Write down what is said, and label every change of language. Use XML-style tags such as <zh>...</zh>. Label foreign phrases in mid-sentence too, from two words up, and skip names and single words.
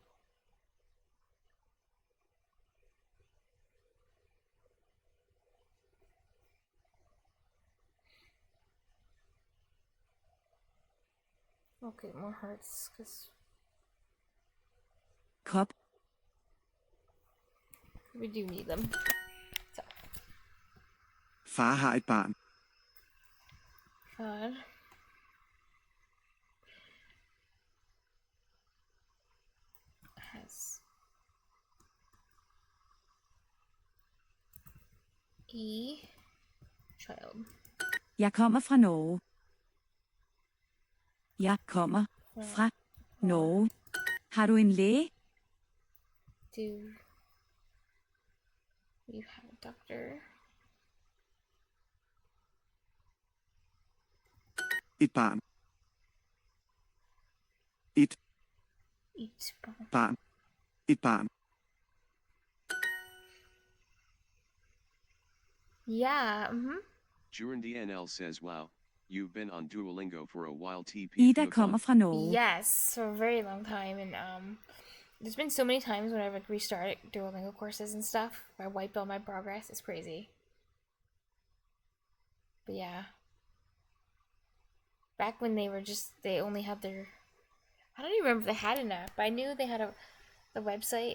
<en>Okay, more hearts, cause Kop. we do need them. So.</en> <no>Far har et barn.</no> <en>Far has a child.</en> <no>Jeg kommer fra Norge. Jeg kommer fra Norge. Har du en læge?</no> <en>Do you have a doctor?</en> <no>Et barn. Et barn. Et barn.</no> <en>Yeah. During DNL says, wow, you've been on Duolingo for a while. TP.</en> <no>Ida kommer fra Norge.</no> <en>Yes, for a very long time, and There's been so many times when I've like restarted Duolingo courses and stuff where I wiped all my progress. It's crazy. But yeah. Back when they only had their, I don't even remember if they had an app, but I knew they had the website.</en>